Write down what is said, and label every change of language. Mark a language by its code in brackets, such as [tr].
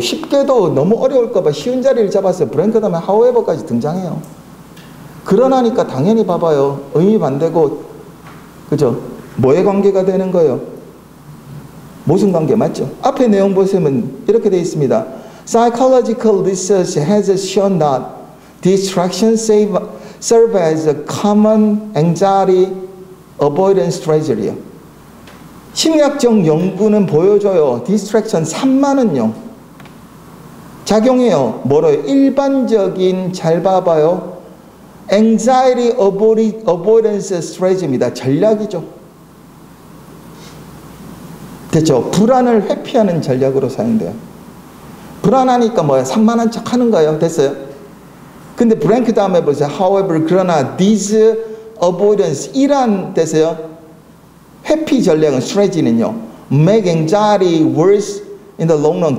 [ko] 쉽게도 너무 어려울까 봐 쉬운 자리를 잡았어요. 브랭크 다음에 however까지 등장해요. 그러나니까 당연히 봐봐요. 의미 반대고, 그죠? 뭐의 관계가 되는 거예요? 모순 관계 맞죠? 앞에 내용 보시면 이렇게 되어 있습니다. [en] Psychological research has shown that distractions serve as a common anxiety avoidance strategy. [ko] 심리학적 연구는 보여줘요. distraction 산만은요. 작용해요. 뭐로요? 일반적인 잘 봐봐요. [en] anxiety avoidance strategy입니다. [ko] 전략이죠. 됐죠? 불안을 회피하는 전략으로 사용돼요. 불안하니까 뭐야? 산만한 척 하는 거예요. 됐어요? 근데 브랭크 다음에 보세요. [en] However, [ko] 그러나 [en] these avoidance, [ko] 이란 됐어요? 회피 전략은 strategy는요. [en] make anxiety worse in the long run.